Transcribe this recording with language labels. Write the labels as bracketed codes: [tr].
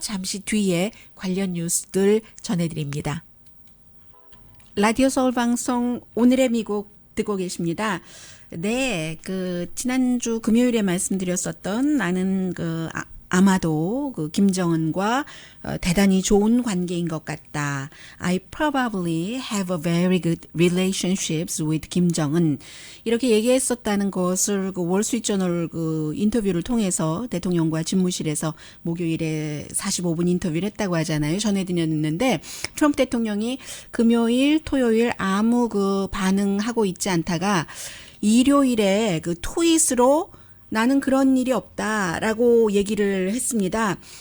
[ko] 잠시 뒤에 관련 뉴스들 전해드립니다. 라디오 서울 방송 오늘의 미국 듣고 계십니다. 네, 지난주 금요일에 말씀드렸었던 나는 아마도 김정은과 대단히 좋은 관계인 것 같다. [en] I probably have a very good relationships with 김정은. [ko] 이렇게 얘기했었다는 것을 월스트리트저널 인터뷰를 통해서 대통령과 집무실에서 목요일에 45분 인터뷰를 했다고 하잖아요. 전해드렸는데 트럼프 대통령이 금요일, 토요일 아무 반응하고 있지 않다가 일요일에 트윗으로 나는 그런 일이 없다라고 얘기를 했습니다.